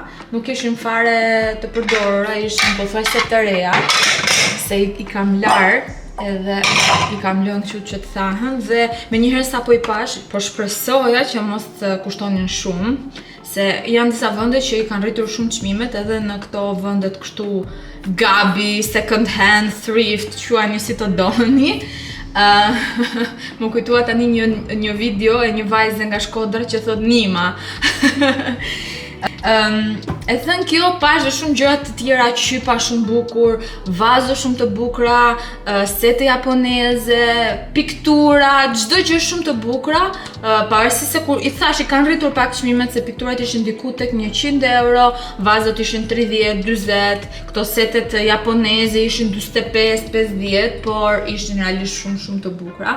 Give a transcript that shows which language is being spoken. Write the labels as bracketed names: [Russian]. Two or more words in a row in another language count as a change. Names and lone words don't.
[Albanian] Nuk ishin fare të përdorura, ishin pothuajse të reja, se i kam larë. Edhe i kam lënë kështu që të thahen dhe menjëherë sa po i pash, po shpresoja që mos të kushtonin shumë, se janë disa vende që i kanë rritur shumë çmimet edhe në këto vendet kështu gabi, [English] second hand, thrift, [Albanian] quajeni si të doni. Më kujtua tani një video e një vajze nga Shkodra që thot Nima. E thënë kjo pashë shumë gjëra të tjera, qypa shumë bukur, vazo shumë të bukura, sete japoneze, piktura, çdo gjë shumë të bukura, pavarësisht se kur i thash i kanë rritur pak çmimet se pikturat ishin diku tek 100 euro, vazot ishin 30, 40, këto setet japoneze ishin 45, 50, por ishin realisht shumë të bukura.